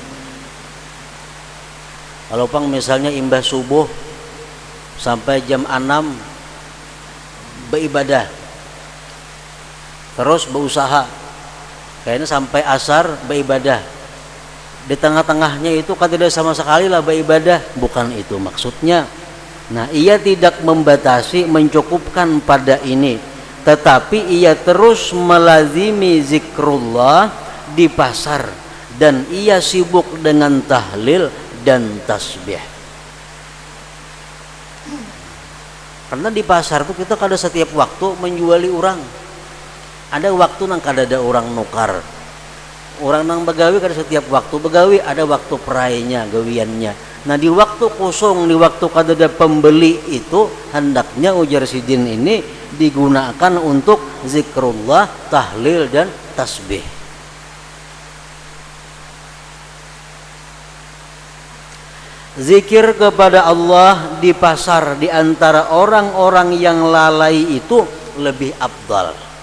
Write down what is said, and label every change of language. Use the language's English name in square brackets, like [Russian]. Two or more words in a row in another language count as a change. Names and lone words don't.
[Indonesian] Kalau pang misalnya imbah subuh sampai jam 6 beribadah, terus berusaha kayaknya sampai asar beribadah, di tengah-tengahnya itu kan tidak sama sekali lah beribadah, bukan itu maksudnya. Nah, ia tidak membatasi, mencukupkan pada ini, tetapi ia terus melazimi zikrullah di pasar dan ia sibuk dengan tahlil dan tasbih. [Banjar] Karena di pasar tuh kita kada setiap waktu menjuali orang. Ada waktu nang kada ada orang nukar. Orang nang begawi kada setiap waktu begawi, ada waktu perayanya, gawiannya. [Indonesian] Nah, di waktu kosong, di waktu kada ada pembeli itu hendaknya ujar sidin ini digunakan untuk zikrullah, tahlil dan tasbih. Zikir kepada Allah di pasar di antara orang-orang yang lalai itu lebih afdal.